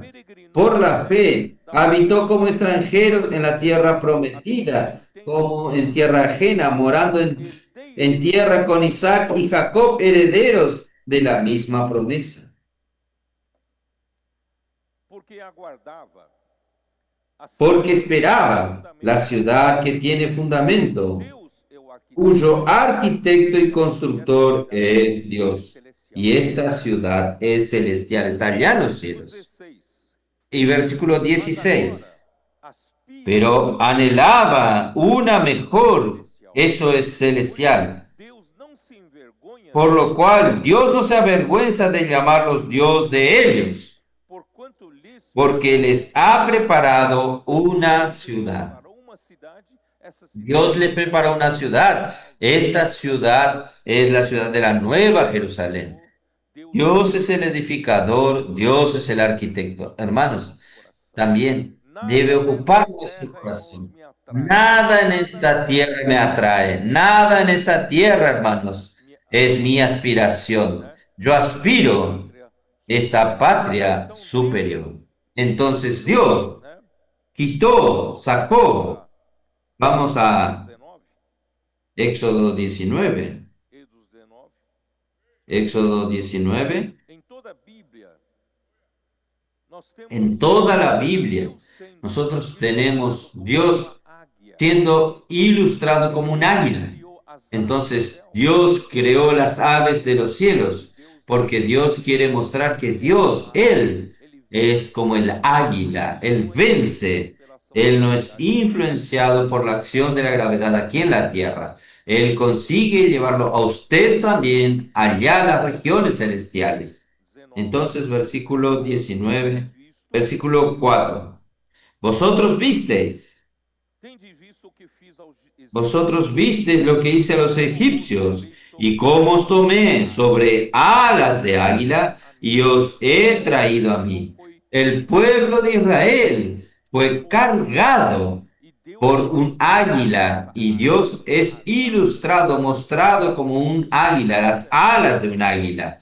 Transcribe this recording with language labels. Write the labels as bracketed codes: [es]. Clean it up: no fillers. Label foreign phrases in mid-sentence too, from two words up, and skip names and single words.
[es] Por la fe habitó como extranjero en la tierra prometida, como en tierra ajena, morando en tierra con Isaac y Jacob, herederos de la misma promesa. [pt] porque aguardava a [es] Porque esperaba la ciudad que tiene fundamento, [pt] Deus é o arquiteto [es] cuyo arquitecto y constructor es Dios. Y esta ciudad es celestial, está allá en los cielos. 16. Y versículo 16. [pt] Aspira [es] Pero anhelaba una mejor, esto es celestial. [pt] Deus não se envergonha [es] Por lo cual Dios no se avergüenza de llamarlos Dios de ellos, [pt] porquanto lhes [es] porque les ha preparado una ciudad. [pt] Para uma cidade, essa [es] Dios le preparó una ciudad. Esta ciudad es la ciudad de la Nueva Jerusalén. [pt] Deus [es] Dios es el edificador, Dios es el arquitecto. Hermanos, también debe ocupar nuestro corazón. [pt] me atrai. [es] Nada en esta tierra me atrae, nada en esta tierra, hermanos, es mi aspiración. Yo aspiro esta patria superior. Entonces Dios [pt] Né? [es] quitó, sacó. Vamos a 19, Éxodo 19. [pt] Êxodo 19. [es] Éxodo 19. [pt] Em toda a Bíblia, nós temos [es] En toda la Biblia, [pt] Deus sendo [es] nosotros tenemos Dios [pt] uma águia. [es] siendo ilustrado como un águila. [pt] Criou as aves [es] Entonces, [pt] do céu. [es] Dios creó las aves de los cielos, porque Dios quiere mostrar que Dios, Él, es como el águila, Él vence, Él no es influenciado por la acción de la gravedad aquí en la tierra. Él consigue llevarlo a usted también allá a las regiones celestiales. 19. Entonces, versículo 19, versículo 4. Vosotros visteis. [pt] Tendes visto o que fiz aos egípcios. [es] Vosotros visteis lo que hice a los egipcios y cómo os tomé sobre alas de águila y os he traído a mí. El pueblo de Israel fue cargado [pt] E Deus [es] por un águila y Dios es ilustrado, mostrado como un águila, las alas de un águila.